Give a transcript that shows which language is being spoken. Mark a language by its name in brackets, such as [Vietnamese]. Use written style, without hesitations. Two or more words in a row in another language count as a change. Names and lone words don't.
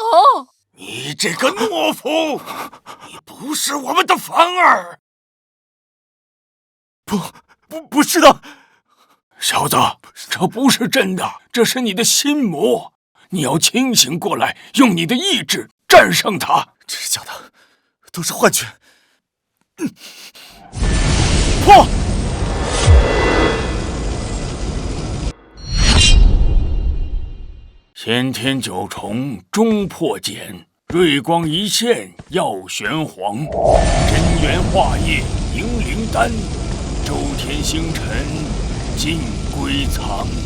[Chinese] 你這個懦夫，你不是我們的凡兒。不是的，小子，這不是真的，這是你的心魔。你要清醒過來，用你的意志戰勝他。這是假的，都是幻覺。破！先天九重終破鹼，瑞光一現耀玄黃，真元化液凝靈丹，周天星辰盡歸藏。